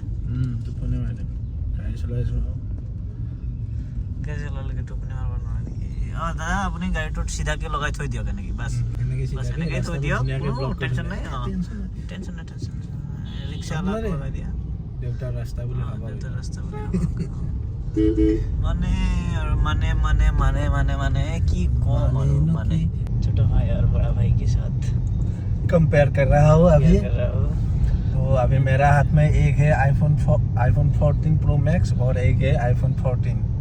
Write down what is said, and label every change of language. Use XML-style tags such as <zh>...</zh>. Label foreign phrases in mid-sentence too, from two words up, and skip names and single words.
<as>টোপনি মাৰি দিম গাড়ী চলাইছো গাড়ী চলালে টোপনি মাৰিব নোৱাৰে নেকি দাদা আপুনি গাড়ীটোত সিধাকে লগাই থৈ দিয়ক এনেকি বাস এনেকৈ থৈ দিয়ক টেনচন নাই টেনচন নাই ৰিক্সা লগাই দিয়া দেউতাৰ ৰাস্তা বুলি ভাবা দেউতাৰ ৰাস্তা বুলি</as> <hi>माने और माने की कौन माने छोटा भाई और बड़ा भाई के साथ कंपेयर कर रहा हूँ अभी तो अभी मेरा हाथ में एक है iPhone 14 Pro Max और एक है iPhone 14</hi>